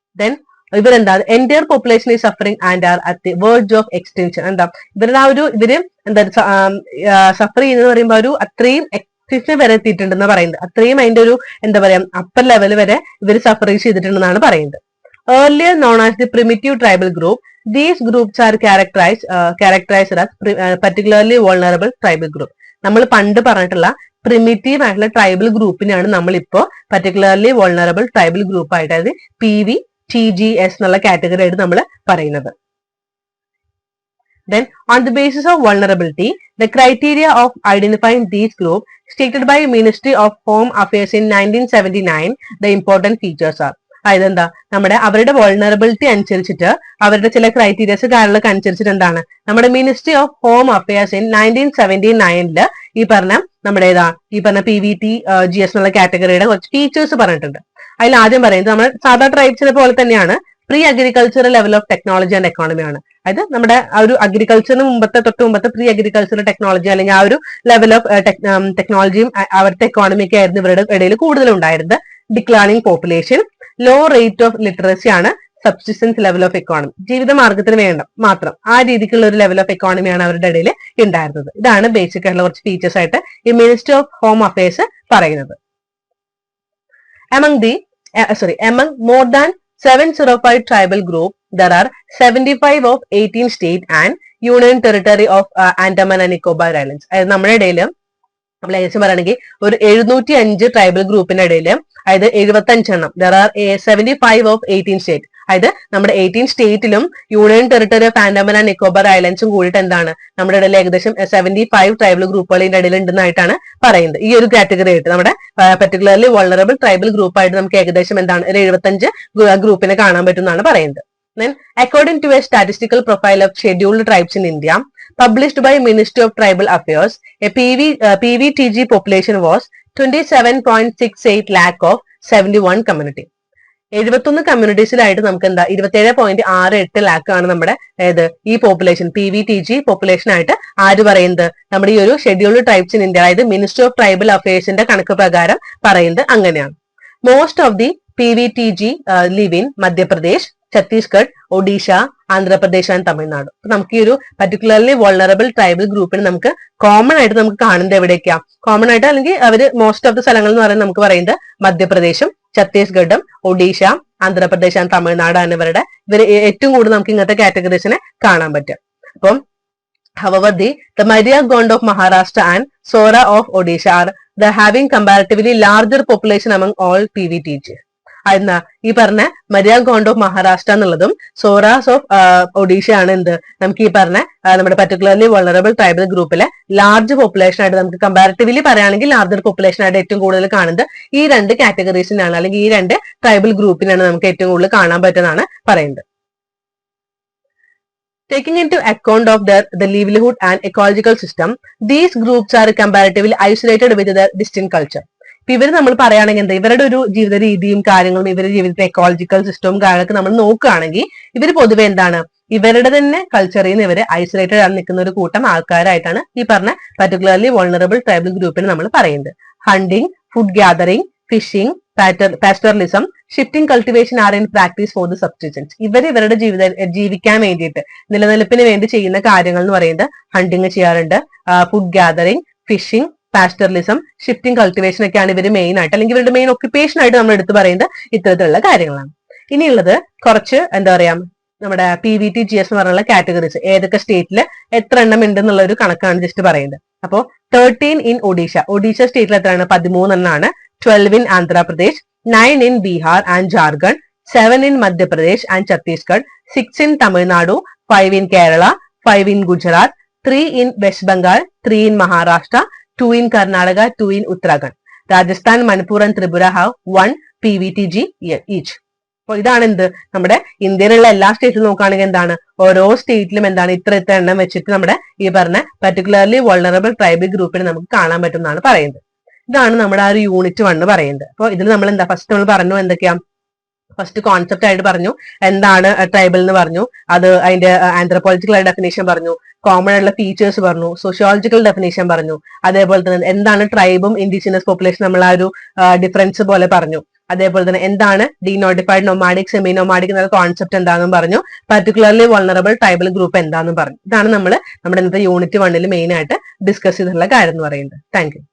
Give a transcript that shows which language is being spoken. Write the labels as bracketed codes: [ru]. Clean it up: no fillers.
[en] then [ml] ഇവരെന്താ [en] Entire population is suffering and are at the verge of extension. [ml] എന്താ ഇവരുടെ ആ ഒരു ഇവര് എന്താ സഫർ ചെയ്യുന്നത് പറയുമ്പോൾ ഒരു അത്രയും എക്സ്റ്റെൻഷൻ വരെ എത്തിയിട്ടുണ്ടെന്ന് പറയുന്നത്. അത്രയും അതിന്റെ ഒരു എന്താ പറയാ അപ്പർ ലെവൽ വരെ ഇവർ സഫർ ചെയ്തിട്ടുണ്ടെന്നാണ് പറയുന്നത്. [en] Earlier known as the primitive tribal group, these groups are characterized as particularly vulnerable tribal group. [ml] നമ്മൾ പണ്ട് പറഞ്ഞിട്ടുള്ള പ്രിമിറ്റീവ് ആയിട്ടുള്ള ട്രൈബൽ ഗ്രൂപ്പിനെയാണ് നമ്മളിപ്പോ പർട്ടിക്കുലർലി വൾണറബിൾ ട്രൈബൽ ഗ്രൂപ്പ് ആയിട്ട് അതായത് PVTGS എന്നുള്ള കാറ്റഗറി ആയിട്ട് നമ്മൾ പറയുന്നത്. [en] Then on the basis of vulnerability, the criteria of identifying these groups stated by Ministry of Home Affairs in 1979, the important features are. [ml] അതായത് എന്താ നമ്മുടെ അവരുടെ വൾണറബിലിറ്റി അനുസരിച്ചിട്ട് അവരുടെ ചില ക്രൈറ്റീരിയസ് കാര്യങ്ങളൊക്കെ അനുസരിച്ചിട്ട് എന്താണ് നമ്മുടെ ministry of home affairs in 1979 ഈ പറഞ്ഞ നമ്മുടെ ഏതാ ഈ പറഞ്ഞ PVT-GS എന്നുള്ള കാറ്റഗറിയുടെ കുറച്ച് ഫീച്ചേഴ്സ് പറഞ്ഞിട്ടുണ്ട്. അതിൽ ആദ്യം പറയുന്നത് നമ്മുടെ സാധാ ട്രൈബ്സിനെ പോലെ തന്നെയാണ് pre agricultural level of technology and economy ആണ്. അതായത് നമ്മുടെ ആ ഒരു അഗ്രികൾച്ചറിന് തൊട്ട് മുമ്പത്തെ പ്രീ അഗ്രികൾച്ചറൽ ടെക്നോളജി അല്ലെങ്കിൽ ആ ഒരു ലെവൽ ഓഫ് ടെക്നോളജിയും അവിടുത്തെ എക്കോണമിക്ക് ആയിരുന്നു ഇവരുടെ ഇടയിൽ കൂടുതൽ ഉണ്ടായിരുന്നത്. Declining population, law rate of literacy ആണ് സബ്സിസ്റ്റൻസ് ലെവൽ ഓഫ് എക്കോണമി, ജീവിതമാർഗത്തിന് വേണ്ട മാത്രം ആ രീതിക്കുള്ള ഒരു ലെവൽ ഓഫ് എക്കോണമിയാണ് അവരുടെ ഇടയിൽ ഉണ്ടായിരുന്നത്. ഇതാണ് ബേസിക് ആയിട്ടുള്ള കുറച്ച് ഫീച്ചേഴ്സ് ആയിട്ട് ഈ മിനിസ്ട്രി ഓഫ് ഹോം അഫയേഴ്സ് പറയുന്നത്. [en] Among more than 705 tribal group, there are 75 of 18 state and union territory of Andaman and Nicobar Islands. [ml] അതായത് നമ്മുടെ ഇടയിൽ നമ്മൾ ഏകദേശം പറയുകയാണെങ്കിൽ ഒരു 705 ട്രൈബൽ ഗ്രൂപ്പിന്റെ ഇടയിൽ അതായത് 75 [en] there are 75 of 18 [ml] സ്റ്റേറ്റ്, അതായത് നമ്മുടെ 18 സ്റ്റേറ്റിലും union territory of Andaman and Nicobar ഐലൻഡ്സും കൂടിയിട്ട് എന്താണ് നമ്മുടെ ഇടയിൽ ഏകദേശം 75 ട്രൈബൽ ഗ്രൂപ്പുകളുടെ ഇടയിൽ ഉണ്ടെന്നായിട്ടാണ് പറയുന്നത്. ഈ ഒരു കാറ്റഗറി ആയിട്ട് നമ്മുടെ പർട്ടിക്കുലർലി വൾണറബിൾ ട്രൈബൽ ഗ്രൂപ്പ് ആയിട്ട് നമുക്ക് ഏകദേശം എന്താണ് ഒരു 75 ഗ്രൂപ്പിനെ കാണാൻ പറ്റുമെന്നാണ് പറയുന്നത്. [en] Then, according to a statistical profile of scheduled tribes in India, published by Ministry of Tribal Affairs, a PVTG population was 27.68 lakh of 71 community. [ml] 71 കമ്മ്യൂണിറ്റീസിലായിട്ട് നമുക്ക് എന്താ 27.68 ലാക്ക് ആണ് നമ്മുടെ ഈ പോപ്പുലേഷൻ PVTG പോപ്പുലേഷൻ ആയിട്ട് ആര് പറയുന്നത് നമ്മുടെ ഈ ഒരു ഷെഡ്യൂൾഡ് ട്രൈബ്സ് ഇൻ ഇന്ത്യ, അതായത് മിനിസ്ട്രി ഓഫ് ട്രൈബൽ അഫയേഴ്സിന്റെ കണക്ക് പ്രകാരം പറയുന്നത് അങ്ങനെയാണ്. [en] Most of the PVTG live in Madhya Pradesh, Chhattisgarh, Odisha, Andhra Pradesh and Tamil Nadu. [ml] അപ്പൊ നമുക്ക് ഈ ഒരു പർട്ടിക്കുലർലി വൾണറബിൾ ട്രൈബൽ ഗ്രൂപ്പിന് നമുക്ക് കോമൺ ആയിട്ട് നമുക്ക് കാണുന്നത് എവിടേക്കാ കോമൺ ആയിട്ട് അല്ലെങ്കിൽ അവര് മോസ്റ്റ് ഓഫ് ദ സ്ഥലങ്ങൾ എന്ന് പറയുന്നത് നമുക്ക് പറയുന്നത് മധ്യപ്രദേശും ഛത്തീസ്ഗഡും ഒഡീഷ, ആന്ധ്രാപ്രദേശ് ആൻഡ് തമിഴ്നാടാണ് ഇവർ ഏറ്റവും കൂടുതൽ നമുക്ക് ഇങ്ങനത്തെ കാറ്റഗറീസിനെ കാണാൻ പറ്റും. അപ്പം [en] however the Maria Gond of Maharashtra and Sora of Odisha are the having comparatively larger population among all PVTG. [ml] എന്നാ ഈ പറഞ്ഞ മരിയ ഗോണ്ട് ഓഫ് മഹാരാഷ്ട്ര എന്നുള്ളതും സോറാസ് ഓഫ് ഒഡീഷ ആണ് എന്ത് നമുക്ക് ഈ പറഞ്ഞ നമ്മുടെ പർട്ടിക്കുലർലി വൾണറബിൾ ട്രൈബൽ ഗ്രൂപ്പിലെ ലാർജ് പോപ്പുലേഷൻ ആയിട്ട് നമുക്ക് കമ്പാരിറ്റീവ്ലി പറയുകയാണെങ്കിൽ ലാർജർ പോപ്പുലേഷൻ ആയിട്ട് ഏറ്റവും കൂടുതൽ കാണുന്നത് ഈ രണ്ട് കാറ്റഗറീസിനാണ് അല്ലെങ്കിൽ ഈ രണ്ട് ട്രൈബൽ ഗ്രൂപ്പിനാണ് നമുക്ക് ഏറ്റവും കൂടുതൽ കാണാൻ പറ്റുന്നതാണ് പറയുന്നത്. [en] Taking into account of the livelihood and ecological system, these groups are comparatively isolated with their distinct culture. [ml] ഇപ്പൊ ഇവര് നമ്മൾ പറയുകയാണെങ്കിൽ എന്താ ഇവരുടെ ഒരു ജീവിത രീതിയും കാര്യങ്ങളും ഇവരുടെ ജീവിതത്തിലെ എക്കോളജിക്കൽ സിസ്റ്റവും കാര്യങ്ങളൊക്കെ നമ്മൾ നോക്കുകയാണെങ്കിൽ ഇവര് പൊതുവെ എന്താണ് ഇവരുടെ തന്നെ കൾച്ചറിൽ നിന്ന് ഇവര് ഐസൊലേറ്റഡ് ആണ് നിൽക്കുന്ന ഒരു കൂട്ടം ആൾക്കാരായിട്ടാണ് ഈ പറഞ്ഞ പർട്ടിക്കുലർലി വൾണറബിൾ ട്രൈബൽ ഗ്രൂപ്പിന് നമ്മൾ പറയുന്നത്. [en] Hunting, food gathering, fishing, pastoralism, shifting cultivation are in practice for the subsistence. [ml] ഇവരുടെ ജീവിക്കാൻ വേണ്ടിയിട്ട് നിലനിൽപ്പിന് വേണ്ടി ചെയ്യുന്ന കാര്യങ്ങൾ എന്ന് പറയുന്നത് ഹണ്ടിങ് ചെയ്യാറുണ്ട്, food gathering, phishing, പാസ്റ്ററലിസം, shifting cultivation ഒക്കെയാണ് ഇവര് മെയിൻ ആയിട്ട് അല്ലെങ്കിൽ ഇവരുടെ മെയിൻ ഒക്യുപ്പേഷൻ ആയിട്ട് നമ്മൾ എടുത്ത് പറയുന്നത് ഇത്തരത്തിലുള്ള കാര്യങ്ങളാണ്. ഇനിയുള്ളത് കുറച്ച് എന്താ പറയാ നമ്മുടെ PVT-GS എന്ന് പറഞ്ഞുള്ള കാറ്റഗറീസ് ഏതൊക്കെ സ്റ്റേറ്റില് എത്ര എണ്ണം ഉണ്ട് എന്നുള്ള ഒരു കണക്കാണ് ജസ്റ്റ് പറയുന്നത്. അപ്പോ 13 ഇൻ ഒഡീഷ സ്റ്റേറ്റിൽ എത്രയാണ് 13 എണ്ണാണ്, [en] 12 in Andhra Pradesh, 9 in Bihar and Jharkhand, 7 in Madhya Pradesh and Chhattisgarh, 6 in Tamil Nadu, 5 in Kerala, 5 in Gujarat, 3 in West Bengal, 3 in Maharashtra, 2 in Karnataka, 2 in Uttarakhand. Rajasthan, Manipur and Tripura have 1 PVTG each. [ml] അപ്പോൾ ഇതാണ് എന്ത് നമ്മുടെ ഇന്ത്യയിലുള്ള എല്ലാ സ്റ്റേറ്റിലും നോക്കുകയാണെങ്കിൽ എന്താണ് ഓരോ സ്റ്റേറ്റിലും എന്താണ് ഇത്ര എണ്ണം വെച്ചിട്ട് നമ്മുടെ ഈ പറഞ്ഞ പർട്ടിക്കുലർലി വൾണറബിൾ ട്രൈബൽ ഗ്രൂപ്പിന് നമുക്ക് കാണാൻ പറ്റും എന്നാണ് പറയുന്നത്. ഇതാണ് നമ്മുടെ ആ ഒരു യൂണിറ്റ് 1 പറയുന്നത്. അപ്പോൾ ഇതിൽ നമ്മൾ എന്താ ഫസ്റ്റ് നമ്മൾ പറഞ്ഞു എന്തൊക്കെയാ ഫസ്റ്റ് കോൺസെപ്റ്റ് ആയിട്ട് പറഞ്ഞു എന്താണ് ട്രൈബൽ എന്ന് പറഞ്ഞു, അത് അതിന്റെ ആന്ത്രോപോളജിക്കൽ ഡെഫിനേഷൻ പറഞ്ഞു, കോമൺ ആയിട്ടുള്ള ഫീച്ചേഴ്സ് പറഞ്ഞു, സോഷ്യോളജിക്കൽ ഡെഫിനേഷൻ പറഞ്ഞു, അതേപോലെ തന്നെ എന്താണ് ട്രൈബും ഇൻഡിജിനസ് പോപ്പുലേഷൻ നമ്മൾ ആ ഒരു ഡിഫറൻസ് പോലെ പറഞ്ഞു, അതേപോലെ തന്നെ എന്താണ് ഡീനോട്ടിഫൈഡ് നൊമാഡിക് സെമി നൊമാഡിക് എന്ന കോൺസെപ്റ്റ് എന്താണെന്നും പറഞ്ഞു, പർട്ടിക്കുലർലി വൾണറബിൾ ട്രൈബൽ ഗ്രൂപ്പ് എന്താണെന്നും പറഞ്ഞു. ഇതാണ് നമ്മൾ നമ്മുടെ ഇന്നത്തെ യൂണിറ്റ് 1 മെയിൻ ആയിട്ട് ഡിസ്കസ് ചെയ്തിട്ടുള്ള കാര്യം എന്ന് പറയുന്നത്. Thank you.